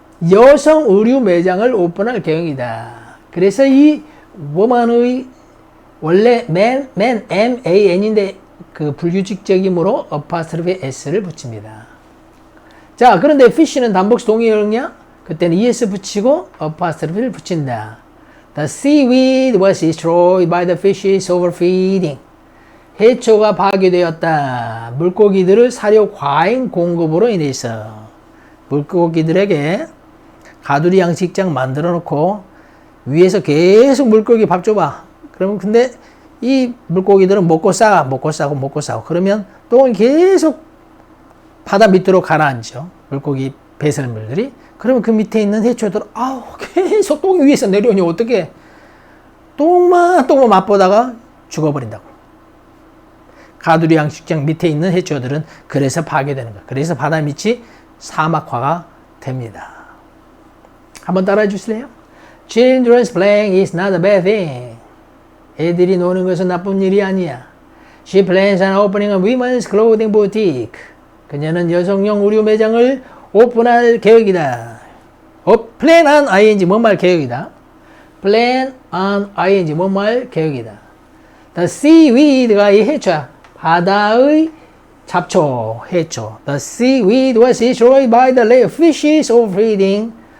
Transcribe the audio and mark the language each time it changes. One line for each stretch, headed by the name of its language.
Korean: 여성 의류 매장을 오픈할 계획이다. 그래서 이 woman의 원래 man인데 그 불규칙적이므로 apostrophe s를 붙입니다. 자, 그런데 fish는 단복수 동의어냐? 그때는 es 붙이고 apostrophe를 붙인다.
English: The seaweed was destroyed by the fish's overfeeding.
Korean: 해초가 파괴되었다. 물고기들을 사료 과잉 공급으로 인해서. 물고기들에게 가두리 양식장 만들어 놓고 위에서 계속 물고기 밥 줘봐. 그러면 근데 이 물고기들은 먹고 싸고. 그러면 똥을 계속 바다 밑으로 가라앉죠. 물고기 배설물들이. 그러면 그 밑에 있는 해초들은 계속 똥이 위에서 내려오니 어떻게 똥만 맛보다가 죽어버린다고. 가두리 양식장 밑에 있는 해초들은 그래서 파괴되는 거야. 그래서 바다 밑이 사막화가 됩니다. 한번 따라해 주실래요?
English: Children's playing is not a bad thing.
Korean: 애들이 노는 것은 나쁜 일이 아니야.
English: She plans on opening a women's clothing boutique.
Korean: 그녀는 여성용 의류 매장을 오픈할 계획이다. plan on ing 뭔말 계획이다. plan on ing 뭔말 계획이다. The seaweed가 이 해초야. 바다의 잡초, 해초.
English: The seaweed was destroyed by the fish's overfeeding.